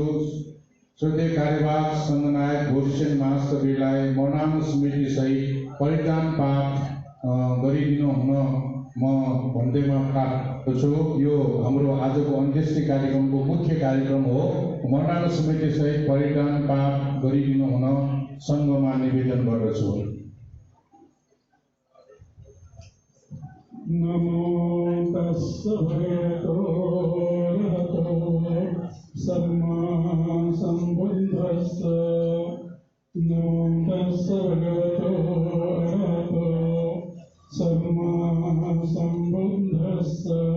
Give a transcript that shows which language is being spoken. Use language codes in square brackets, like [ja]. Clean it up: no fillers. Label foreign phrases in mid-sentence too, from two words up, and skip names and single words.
[ne] श्रद्धेय कार्यवाहक सङ्घनायक भोजसेन महास्तवीलाई मर्नाम स्मृतिसहित परित्राण पाठ गरिदिनु हुन म भन्दैमा प्राप्त छु। यो हाम्रो आजको अन्त्येष्टि कार्यक्रमको मुख्य कार्यक्रम हो। मर्नाम स्मृतिसहित परित्राण पाठ गरिदिनु हुन सङ्घमा निवेदन गर्दछु। [pi] नमो तस्स भगवतो अरहतो सम्मा सम्बुद्धस्स। नमो तस्स भगवतो अरहतो सम्मा सम्बुद्धस्स।